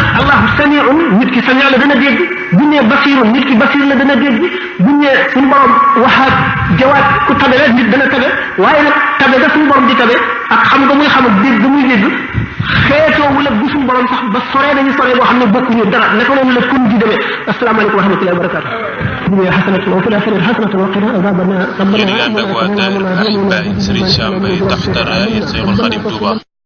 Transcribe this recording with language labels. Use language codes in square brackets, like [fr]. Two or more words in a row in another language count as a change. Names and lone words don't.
[ar] الله سميع [wo] nit ki sami la dana dégg buñ ne basirun nit ki basir la dana dégg buñ ne suñu borom waxaat jawaat ku tabe la nit dana tabe waaye nag tabe ga suñu borom di tabe ak xam nga muy xam ak dégg ga muy dégg xeetoowul ak bu suñu borom sax ba soree dañu soree boo xam ne bokkuñu dara naka noonu la kun di demee [ar] السلام عليكم ورحمة الله وبركاته دنيا حسنة وفي الآخرة حسنة وقنا عذاب النار [wo] yéen a ngi ànd ak waa daayira Al Baye Serigne Sam Mbaye [ar] تحت راية [wo] Cheikhul Khadim Touba